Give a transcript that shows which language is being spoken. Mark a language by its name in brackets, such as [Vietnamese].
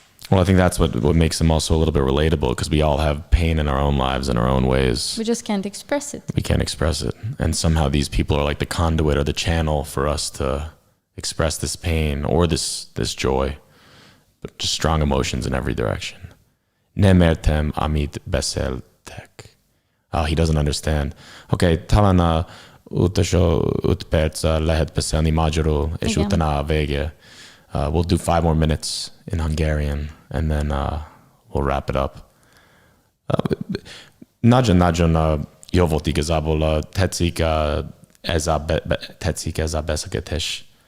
[English] Well, I think that's what makes them also a little bit relatable, because we all have pain in our own lives in our own ways. We just can't express it. We can't express it. And somehow these people are like the conduit or the channel for us to express this pain or this joy, but just strong emotions in every direction. [Hungarian] Nem értem, amit beszéltek. [English] Oh, he doesn't understand. [Hungarian] Okay, talán a utolsó 5 perc lehet beszélni magyarul, és utána a vége. [English] We'll do 5 more minutes in Hungarian, and then we'll wrap it up. [Hungarian] Nagyon jó volt igazából. Tetszik ez a beszélgetés.